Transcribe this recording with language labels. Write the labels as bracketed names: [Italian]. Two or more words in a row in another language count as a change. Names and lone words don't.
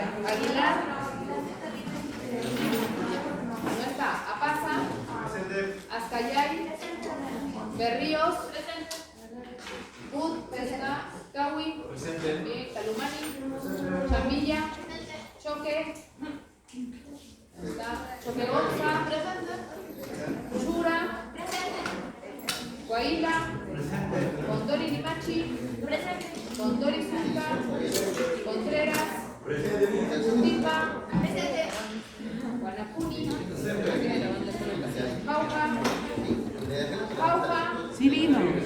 [Spanish] Aguilar. No está. Apaza. Azcayay. Berríos. Bud. Pesca. Cawi. Calumani. Chamilla. Choque. Choque Gonza. Chura. Guaila. Condori Limachi. Condori Zunca. Contreras. Tipa. Guanapuni. Jauja. Sí, vino.